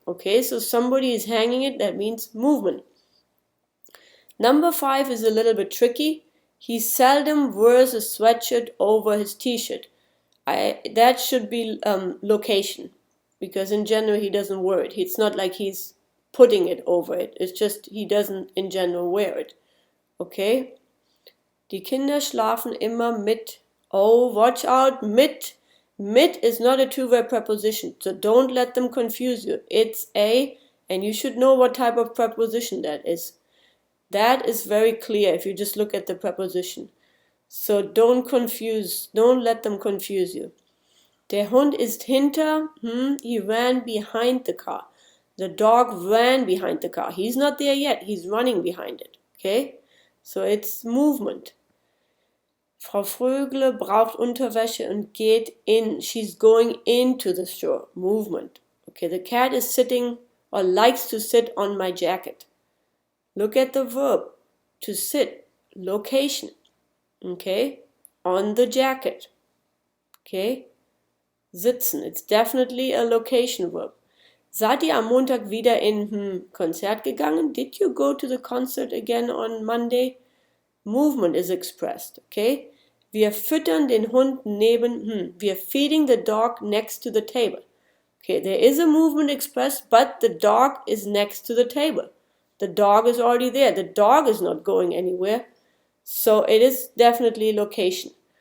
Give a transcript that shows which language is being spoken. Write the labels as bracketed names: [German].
[English] Okay, so somebody is hanging it. That means movement. Number 5 is a little bit tricky. He seldom wears a sweatshirt over his t-shirt. That should be location, because in general he doesn't wear it. It's not like he's putting it over it. It's just he doesn't in general wear it. Okay? [German] Die Kinder schlafen immer mit. [English] Oh, watch out, mit. Mit is not a two-way preposition, so don't let them confuse you. It's a, and you should know what type of preposition that is. That is very clear if you just look at the preposition. So don't let them confuse you. [German] Der Hund ist hinter, [English] he ran behind the car. The dog ran behind the car. He's not there yet, he's running behind it. Okay? So it's movement. [German] Frau Frögle braucht Unterwäsche und geht in. [English] She's going into the store. Movement. Okay, the cat is sitting or likes to sit on my jacket. Look at the verb. To sit. Location. Okay, on the jacket. Okay, sitzen. It's definitely a location verb. [German] Seid ihr am Montag wieder in Konzert gegangen? [English] Did you go to the concert again on Monday? Movement is expressed. Okay, [German] wir füttern den Hund neben, [English] we're feeding the dog next to the table. Okay, there is a movement expressed, but the dog is next to the table. The dog is already there. The dog is not going anywhere. So it is definitely location.